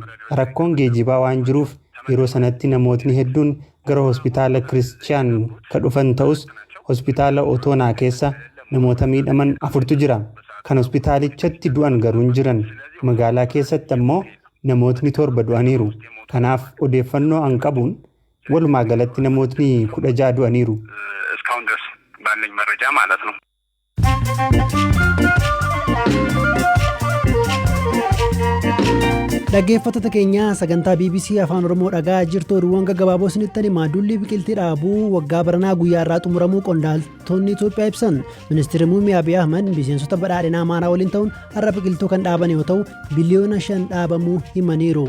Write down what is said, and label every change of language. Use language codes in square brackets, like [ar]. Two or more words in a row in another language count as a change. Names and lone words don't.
[om] Rakkoon geejjibaa waan jiruuf yeroo sanatti namootni hedduun gara hospitaala Kiristiyaan ka dhufan ta'us hospitaala Otoonaa keessa namoota miidhaman 4tu jira. Kan hospitaalichatti du'an garuu hin jiran. Magaalaa keessatti ammoo namootni 7 du'aniiru. Kanaaf odeeffannoo an qabuun walumaa galatti namootni 16 du'aniiru. [am] እስካሁን ድረስ ባለኝ መረጃ ማለት ነው። [om] Dhaggeeffattoota keenya sagantaa BBC Afaan Oromoo dhagaa jirtu oduuwwan gaggabaaboo isinitti hima. Duulli biqiltii dhaabuu waggaa baranaa guyyaa irraa xumuramuu qondaaltonni Itoophiyaa ibsan. Ministeerri muummee Abiy Ahmed miseensota badhaadhinaa Amaaraa waliin ta'uun har'a biqiltuu kan dhaaban yoo ta'u biliyoona 5 dhaabamuu himaniiru.